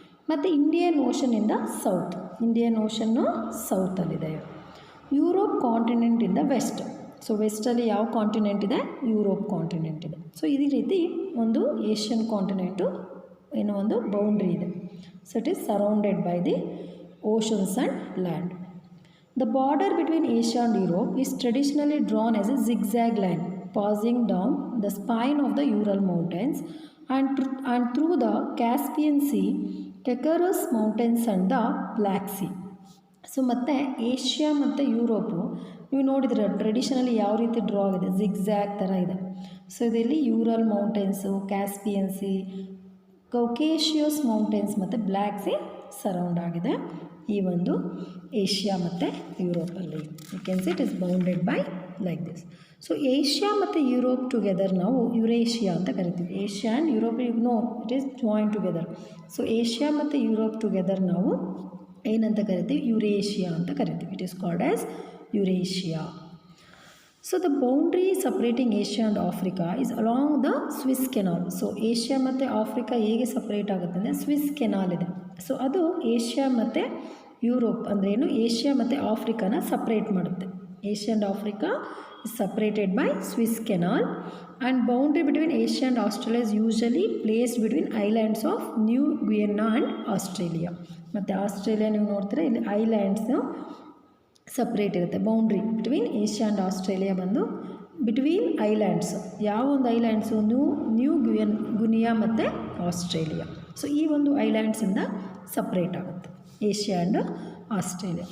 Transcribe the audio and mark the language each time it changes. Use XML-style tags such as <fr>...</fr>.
<en>ಮತ್ತು Indian Ocean in the south.</en> <kn>Indian ಓಷನ್ನು ಸೌತಲ್ಲಿದೆ.</kn> <en>Europe continent in the west. So</en> <kn>ವೆಸ್ಟಲ್ಲಿ ಯಾವ continent ಇದೆ? Europe continent ಇದೆ. So ಇದೇ ರೀತಿ ಒಂದು ಏಷ್ಯನ್ ಕಾಂಟಿನೆಂಟು ಏನೋ ಒಂದು ಬೌಂಡ್ರಿ ಇದೆ.</kn> <en>So it is surrounded by the oceans and land. The border between Asia and Europe is traditionally drawn as a zigzag line passing down the spine of the Ural Mountains and through the Caspian Sea, Caucasus Mountains and the Black Sea.</en> <kn>So ಮತ್ತು Asia ಮತ್ತು Europe ನೀವು ನೋಡಿದ್ರೆ traditionally ಯಾವ ರೀತಿ draw ಆಗಿದೆ, zigzag ಥರ ಇದೆ. So ಇದರಲ್ಲಿ Ural mountains, Caspian C, ಕೌಕೇಶಿಯಸ್ mountains ಮತ್ತು ಬ್ಲ್ಯಾಕ್ ಸಿ ಸರೌಂಡ್ ಆಗಿದೆ ಈ ಒಂದು ಏಷ್ಯಾ ಮತ್ತು ಯುರೋಪಲ್ಲಿ.</kn> <en>You can see it is bounded by like this.</en> <kn>So Asia ಮತ್ತು ಯುರೋಪ್ ಟುಗೆದರ್ ನಾವು ಯುರೇಷಿಯಾ ಅಂತ ಕರಿತೀವಿ.</kn> <en>Asia and Europe you know it is joint together.</en> <kn>So Asia ಮತ್ತು ಯುರೋಪ್ ಟುಗೆದರ್ ನಾವು ಏನಂತ ಕರಿತೀವಿ? ಯುರೇಷಿಯಾ ಅಂತ ಕರಿತೀವಿ.</kn> <en>It is called as Eurasia. So the boundary separating Asia and Africa is along the Swiss Canal.</en> <kn>So Asia ಮತ್ತು Africa ಹೇಗೆ separate ಆಗುತ್ತೆ ಅಂದರೆ ಸ್ವಿಸ್ ಕೆನಾಲ್ ಇದೆ. ಸೊ ಅದು ಏಷ್ಯಾ ಮತ್ತು ಯುರೋಪ್ ಅಂದ್ರೇನು, ಏಷ್ಯಾ ಮತ್ತು ಆಫ್ರಿಕಾನ ಸಪ್ರೇಟ್ ಮಾಡುತ್ತೆ.</kn> <en>Asia and Africa is separated by Swiss Canal, and boundary between Asia and Australia is usually placed between islands of New Guinea and Australia.</en> <kn>ಮತ್ತು Australia ನೀವು ನೋಡ್ತೀರಾ ಇಲ್ಲಿ ಐಲ್ಯಾಂಡ್ಸು ಸಪ್ರೇಟ್ ಇರುತ್ತೆ.</kn> <en>Boundary between Asia and Australia ಬಂದು between islands.</en> <kn>ಯಾವ ಒಂದು islands? New ಗುನಿಯಾ ಮತ್ತು Australia. So ಈ ಒಂದು ಐಲ್ಯಾಂಡ್ಸಿಂದ ಸಪ್ರೇಟ್ ಆಗುತ್ತೆ ಏಷ್ಯಾ ಆ್ಯಂಡ್ ಆಸ್ಟ್ರೇಲಿಯಾ.</kn>